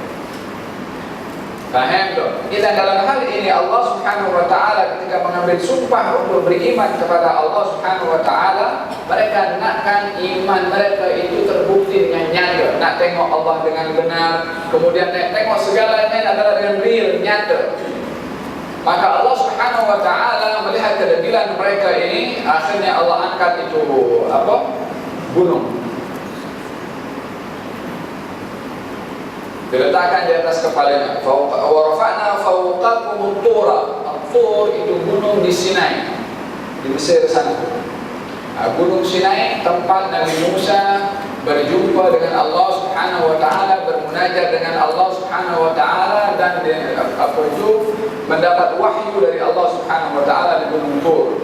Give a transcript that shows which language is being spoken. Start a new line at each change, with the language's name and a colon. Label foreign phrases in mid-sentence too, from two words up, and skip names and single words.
Malay: Faham tak? Dan dalam hal ini Allah
Arabic: سبحانه وتعالى
Malay: ketika mengambil sumpah untuk beriman kepada Allah
Arabic: سبحانه وتعالى,
Malay: mereka nakkan iman mereka itu terbukti dengan nyata. Nak tengok Allah dengan benar, kemudian nak tengok segalanya adalah dengan real, nyata. Maka Allah
Arabic: سبحانه وتعالى
Malay: melihat kedebilan mereka ini, akhirnya Allah angkat itu gunung. Diletakkan di atas kepalanya.
Arabic: ورفعنا فوقكم الطور.
Malay: At-tur itu gunung di Sinai, di Mesir sana. Gunung Sinai tempat Nabi Musa berjumpa dengan Allah
Arabic: سبحانه وتعالى,
Malay: bermunajat dengan Allah
Arabic: سبحانه وتعالى,
Malay: dan mendapat wahyu dari Allah
Arabic: سبحانه وتعالى
Malay: di gunung Tur.